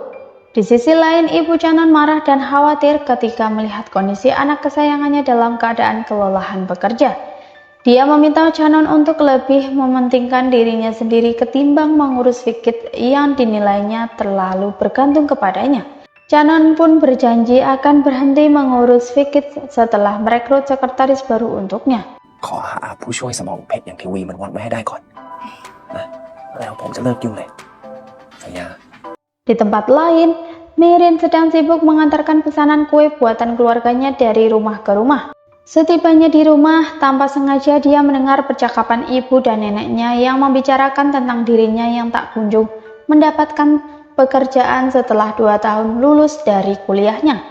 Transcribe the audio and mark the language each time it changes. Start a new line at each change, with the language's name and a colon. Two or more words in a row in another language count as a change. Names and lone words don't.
Indonesian: Di sisi lain, ibu Canon marah dan khawatir ketika melihat kondisi anak kesayangannya dalam keadaan kelelahan bekerja. Dia meminta Canon untuk lebih mementingkan dirinya sendiri ketimbang mengurus Vikits yang dinilainya terlalu bergantung kepadanya. Canon pun berjanji akan berhenti mengurus Vikits setelah merekrut sekretaris baru untuknya.
Thai: ขอหาผู้ช่วยสมองเพชรอย่างทีวีมันวันไว้ให้ได้ก่อนนะแล้วผมจะเลิกยุ่งเลยสัญญา
Indonesian: Di tempat lain, Mirin sedang sibuk mengantarkan pesanan kue buatan keluarganya dari rumah ke rumah. Setibanya di rumah, tanpa sengaja dia mendengar percakapan ibu dan neneknya yang membicarakan tentang dirinya yang tak kunjung mendapatkan pekerjaan setelah 2 tahun lulus dari kuliahnya.